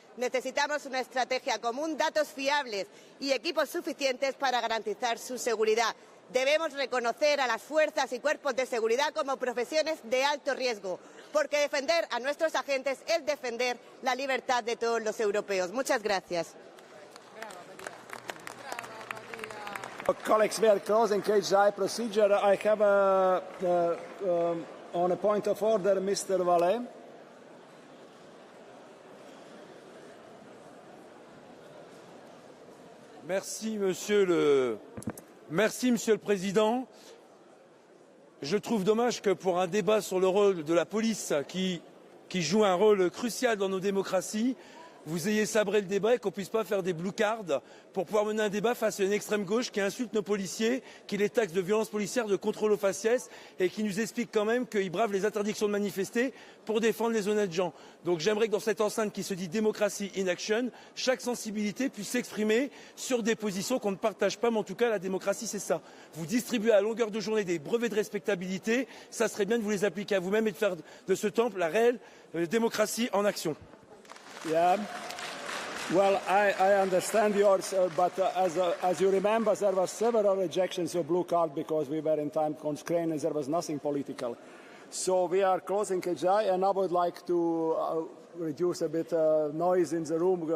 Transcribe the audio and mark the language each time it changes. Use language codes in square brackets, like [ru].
[es] Necesitamos una estrategia común, datos fiables y equipos suficientes para garantizar su seguridad. Debemos reconocer a las fuerzas y cuerpos de seguridad como profesiones de alto riesgo, porque defender a nuestros agentes es defender la libertad de todos los europeos. Muchas gracias. [en] Colleagues, we are closing KGI procedure. I have on a point of order, Mr. Vallet. [fr] Merci, Monsieur le Président. Je trouve dommage que pour un débat sur le rôle de la police qui joue un rôle crucial dans nos démocraties, vous ayez sabré le débat et qu'on ne puisse pas faire des blue cards pour pouvoir mener un débat face à une extrême gauche qui insulte nos policiers, qui les taxe de violences policières, de contrôle aux faciès et qui nous explique quand même qu'ils bravent les interdictions de manifester pour défendre les honnêtes gens. Donc j'aimerais que dans cette enceinte qui se dit démocratie [en] in action, [fr] chaque sensibilité puisse s'exprimer sur des positions qu'on ne partage pas, mais en tout cas la démocratie c'est ça. Vous distribuez à longueur de journée des brevets de respectabilité, ça serait bien de vous les appliquer à vous-même et de faire de ce temple la réelle démocratie en action. [en] Yeah. Well, I understand yours, but as you remember, there were several rejections of blue card because we were in time constraint and there was nothing political. So we are closing KGI, and I would like to reduce a bit noise in the room.